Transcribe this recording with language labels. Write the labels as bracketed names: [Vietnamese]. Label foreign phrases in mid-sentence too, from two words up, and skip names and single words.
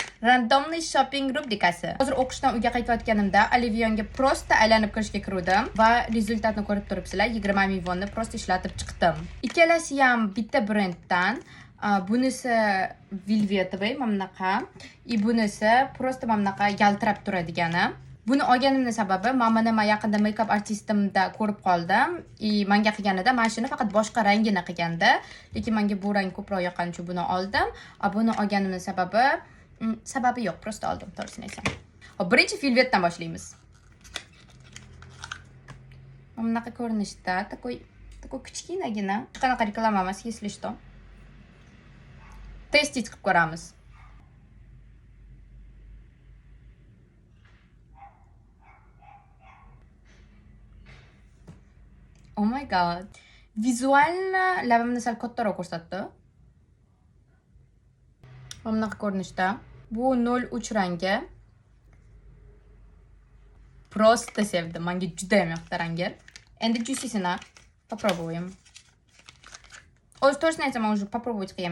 [English] Randomly shopping [Uzbek] rubrikasi. Hozir o'qishdan uyga qaytayotganimda Olivionga prosta aylanib kirishga kirdim va rezultatni ko'rib turibsizlar. 20 ming vonni prosta ishlatib chiqdim. Ikkalasi ham bitta brenddan. Bunisi velvetovый mana bunaqa, bunisi prosta mana bunaqa yaltirab turadigani. Buni olganimning sababi men yaqinda make-up artistimda ko'rib qoldim. Menga qilganida mana shuni faqat boshqa rangini qilganda, lekin menga bu rang ko'proq yoqqani uchun buni oldim. Buni olganimning sababi yo'q, prosta oldim, to'g'risini aytsam. Hop, birinchi velvetdan boshlaymiz. Mana bunaqa ko'rinishda, такой kichkinagina. Qanaqa reklama emas, [Russian] если что. [Uzbek] Testить qilib ko'ramiz. [English] Oh my god. [Uzbek] Vizualni labimni sal kattaroq ko'rsatdi. Mana bunaqa ko'rinishda. Bu 03 rangi. Prosta sevdim. Menga juda ham yoqdi rangi. Endi juicisini попробуем. O'z to'g'risini aytsam, men [Russian] уже попробовать [Uzbek] qilmayman.